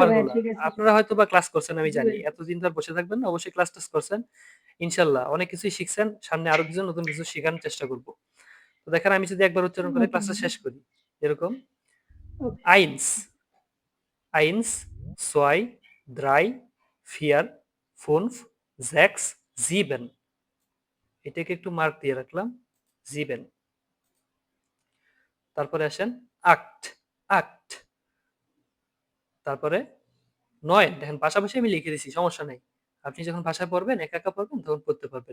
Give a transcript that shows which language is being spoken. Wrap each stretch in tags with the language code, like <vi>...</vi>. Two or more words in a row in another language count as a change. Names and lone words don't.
<bn>গ্রামার ভাইয়া গুলা ঠিক আছে। আপনারা হয়তোবা ক্লাস করছেন আমি জি জানি। ভাইয়া। এতদিন ধরে বসে থাকবেন না। অবশ্যই ক্লাস-টাস করছেন। ইনশাআল্লাহ অনেক কিছুই শিখছেন। সামনে আরো কিছু নতুন কিছু শিখানোর চেষ্টা করব। তো দেখেন আমি যদি একবার উচ্চারণ করে ওকে ক্লাসটা ভাইয়া। শেষ করি। যেরকম ওকে।</bn> <de>আইনস, 1, 2, drei, vier, fünf, sechs, sieben.</de> <bn>এটাকে একটু মার্ক দিয়ে রাখলাম, sieben। তারপরে আসেন</bn> <de>acht, acht।</de> <bn>তারপরে 9, দেখেন পাশাপাশি আমি লিখে দিছি, সমস্যা নাই। আপনি যখন ভাষায় পড়বেন, একা একা পড়বেন তখন পড়তে পারবেন।</bn>